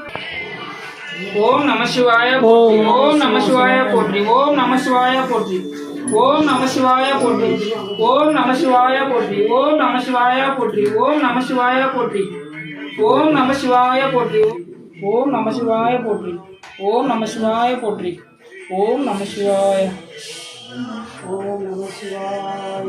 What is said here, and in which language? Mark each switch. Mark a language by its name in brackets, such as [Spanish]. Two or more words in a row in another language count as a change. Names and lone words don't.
[Tamil] ஓம் நம சிவாய போற்றி, ஓம் நம சிவாய போற்றி, ஓம் நம சிவாய போற்றி। ஓம் நம சிவாய போற்றி. ஓம் நம சிவாய போற்றி. ஓம் நம சிவாய போற்றி. ஓம் நம சிவாய போற்றி. ஓம் நம சிவாய போற்றி. ஓம் நம சிவாய போற்றி. ஓம் நம சிவாய போற்றி. ஓம் நம சிவாய. ஓம் நம சிவாய.